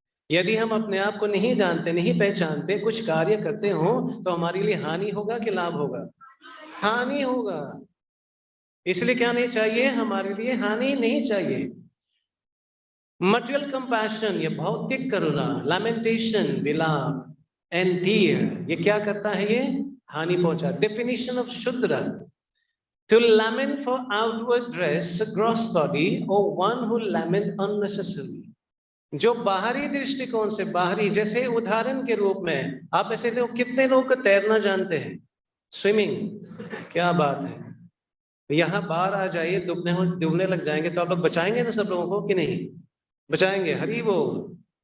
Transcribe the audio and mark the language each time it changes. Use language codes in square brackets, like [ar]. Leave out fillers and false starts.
[hi] यदि हम अपने आप को नहीं जानते, नहीं पहचानते, कुछ कार्य करते हो तो हमारे लिए हानि होगा कि लाभ होगा? हानि होगा। इसलिए क्या नहीं चाहिए, हमारे लिए हानि नहीं चाहिए। मटेरियल कंपैशन, ये भौतिक करुणा, लैमेंटेशन, विलाप, एंड टीयर, ये क्या करता है? ये हानि पहुंचा। [en] Definition of Shudra, to lament for outward dress, gross body, or one who lament unnecessarily। [hi] जो बाहरी दृष्टिकोण से, बाहरी, जैसे उदाहरण के रूप में आप ऐसे लोग, कितने लोग तैरना जानते हैं? स्विमिंग, क्या बात है। यहाँ बाहर आ जाइए, डूबने लग जाएंगे तो आप लोग बचाएंगे ना सब लोगों को कि नहीं बचाएंगे? हरी बोल।